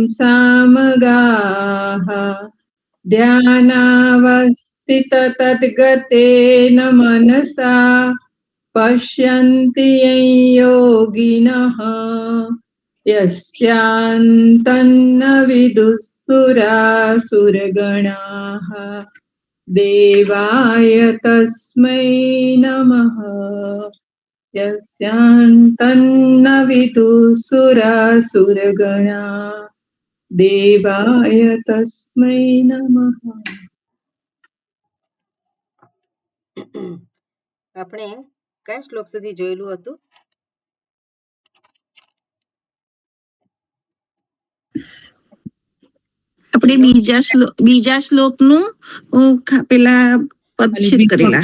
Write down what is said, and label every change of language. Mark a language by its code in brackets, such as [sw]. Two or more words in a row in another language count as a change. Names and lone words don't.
[sa] सामगाः ध्यानावस्थिततद्गतेन मनसा पश्यन्ति यं योगिनः यस्यान्तन्न विदुःसुरासुरगणाः देवाय तस्मै नमः. यस्यान्तन्न विदुःसुरासुरगणा देवाय तस्मै नमः. [gu] આપણે કયા શ્લોક સુધી જોયેલું હતું? આપણે બીજા શ્લોકનું પેલા પદચ્છેદ કરેલા.